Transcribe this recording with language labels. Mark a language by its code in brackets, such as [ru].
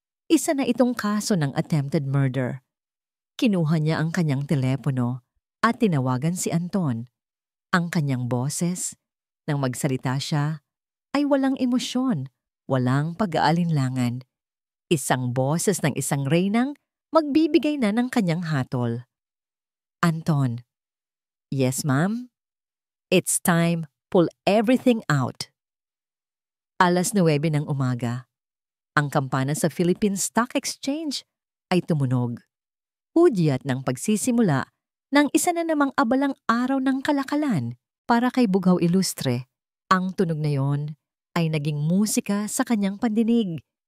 [tl] Isa na itong kaso ng attempted murder. Kinuha niya ang kanyang telepono at tinawagan si Anton. Ang kanyang boses, nang magsalita siya, ay walang emosyon, walang pag-aalinlangan. Isang boses ng isang reynang magbibigay na ng kanyang hatol. [en] Anton. Yes, ma'am? It's time, pull everything out. [tl] 9:00 ng umaga. Ang kampana sa Philippine Stock Exchange ay tumunog. Hudyat ng pagsisimula ng isa na namang abalang araw ng kalakalan para kay Bughaw Ilustre. Ang tunog na yon ay naging musika sa kanyang pandinig.